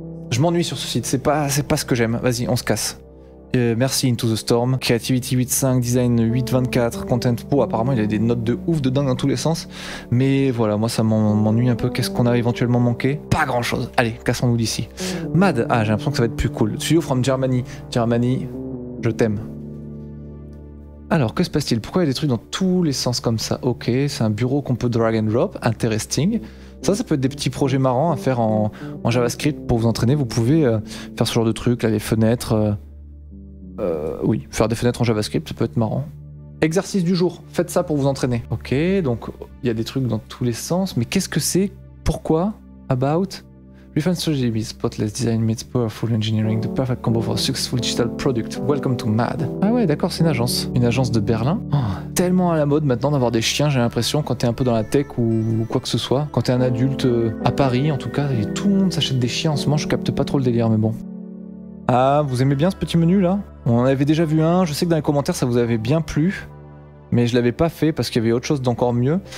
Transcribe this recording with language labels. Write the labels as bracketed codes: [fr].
[fr] Je m'ennuie sur ce site, c'est pas ce que j'aime, vas-y on se casse. Merci Into the Storm, Creativity 8.5, Design 8.24, Content Pro, apparemment il a des notes de ouf de dingue dans tous les sens, mais voilà, moi ça m'ennuie un peu. Qu'est-ce qu'on a éventuellement manqué? Pas grand chose, allez, cassons-nous d'ici. Mad, ah j'ai l'impression que ça va être plus cool. [en] Studio from Germany, Germany, [fr] je t'aime. Alors, que se passe-t-il? Pourquoi il y a des trucs dans tous les sens comme ça? Ok, c'est un bureau qu'on peut drag and drop, interesting. Ça peut être des petits projets marrants à faire en JavaScript pour vous entraîner. Vous pouvez faire ce genre de trucs, là, les fenêtres... oui, faire des fenêtres en JavaScript, ça peut être marrant. Exercice du jour, faites ça pour vous entraîner. Ok, donc il y a des trucs dans tous les sens, mais qu'est-ce que c'est? Pourquoi? About? [en] Refine strategy with spotless design meets powerful engineering, the perfect combo for a successful digital product. Welcome to MAD. [fr] Ah ouais, d'accord, c'est une agence de Berlin. Oh, tellement à la mode maintenant d'avoir des chiens, j'ai l'impression, quand t'es un peu dans la tech ou quoi que ce soit. Quand t'es un adulte, à Paris en tout cas, et tout le monde s'achète des chiens en ce moment, je capte pas trop le délire, mais bon. Ah, vous aimez bien ce petit menu là? On en avait déjà vu un, je sais que dans les commentaires ça vous avait bien plu, mais je l'avais pas fait parce qu'il y avait autre chose d'encore mieux.